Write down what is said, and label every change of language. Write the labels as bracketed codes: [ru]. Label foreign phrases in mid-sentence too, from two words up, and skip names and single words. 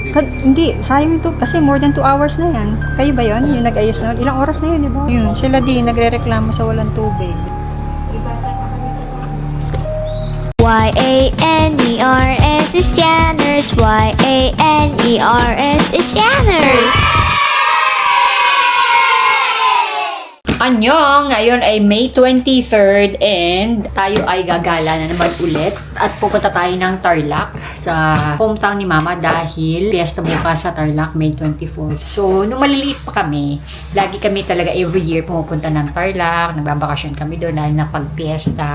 [tl] Hindi, sayang ito kasi [en] more than 2 hours [tl] na yan. Kayo ba yon? Yung nag-ayos nun? Ilang oras na yun, di ba? Yun, sila din nagre-reklamo sa walang tubig. [en] Y-A-N-E-R-S is Shanners. Y-A-N-E-R-S is Shanners. [tl] Anyong! Ngayon ay May 23rd and tayo ay gagala na naman ulit at pupunta tayo ng Tarlac sa hometown ni Mama dahil fiesta bukas sa Tarlac May 24th. So, nung maliliit pa kami, lagi kami talaga [en] every year [tl] pumupunta ng Tarlac, nagbabakasyon kami doon dahil na pag-fiesta.